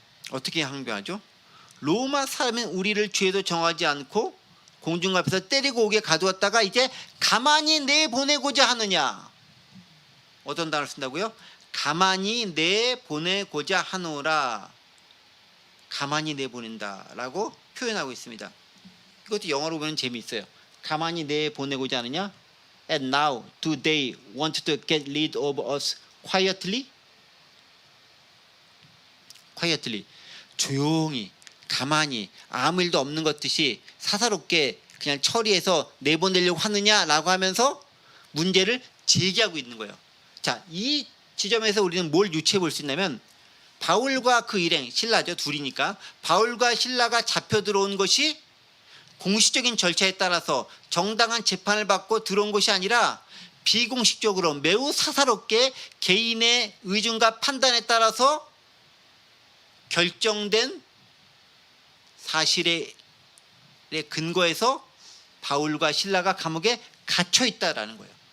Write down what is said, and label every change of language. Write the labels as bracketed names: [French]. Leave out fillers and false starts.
[Korean] 어떻게 항변하죠? 로마 사람인 우리를 죄도 정하지 않고 공중 앞에서 때리고 오게 가두었다가 이제 가만히 내보내고자 하느냐. 어떤 단어를 쓴다고요? 가만히 내보내고자 하노라. 가만히 내보낸다라고 표현하고 있습니다. 이것도 영어로 보면 재미있어요. 가만히 내보내고자 하느냐? [English] And now do they want to get rid of us quietly? quietly. [Korean] 조용히, 가만히, 아무 일도 없는 것 듯이 사사롭게 그냥 처리해서 내보내려고 하느냐라고 하면서 문제를 제기하고 있는 거예요. 자, 이 지점에서 우리는 뭘 유추해 볼 수 있냐면, 바울과 그 일행, 신라죠, 둘이니까 바울과 신라가 잡혀 들어온 것이 공식적인 절차에 따라서 정당한 재판을 받고 들어온 것이 아니라 비공식적으로 매우 사사롭게 개인의 의중과 판단에 따라서 결정된 사실에 근거해서 바울과 신라가 감옥에 갇혀 있다라는 거예요.